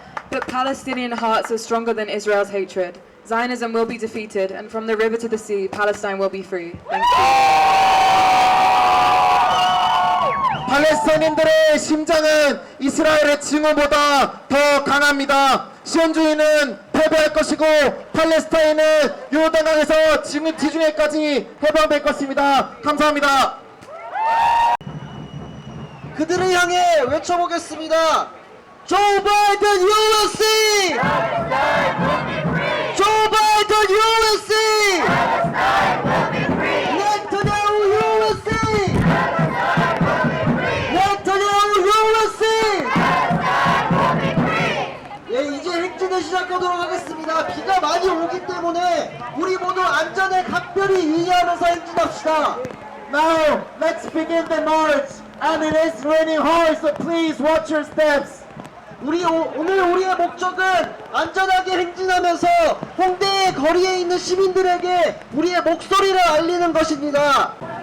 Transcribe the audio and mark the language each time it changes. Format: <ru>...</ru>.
<en>But Palestinian hearts are stronger than Israel's hatred. Zionism will be defeated, and from the river to the sea, Palestine will be free. Thank you.</en> <ko>팔레스타인인들의 심장은 이스라엘의 징후보다 더 강합니다. 시온주의는 패배할 것이고 팔레스타인은 요르단강에서 지중해까지 해방될 것입니다. 감사합니다. 그들을 향해 외쳐보겠습니다.</ko> <en>Joe Biden, you will see! Joe Biden, you will see! Netanyahu, you will see! Netanyahu, you will see!</en> <ko>예, 이제 행진을 시작하도록 하겠습니다. 비가 많이 오기 때문에 우리 모두 안전에 각별히 유의하면서 행진합시다.</ko> <en>Now, let's begin the march. And it is raining hard, so please watch your steps.</en> <ko>오늘 우리의 목적은 안전하게 행진하면서 홍대의 거리에 있는 시민들에게 우리의 목소리를 알리는 것입니다.</ko>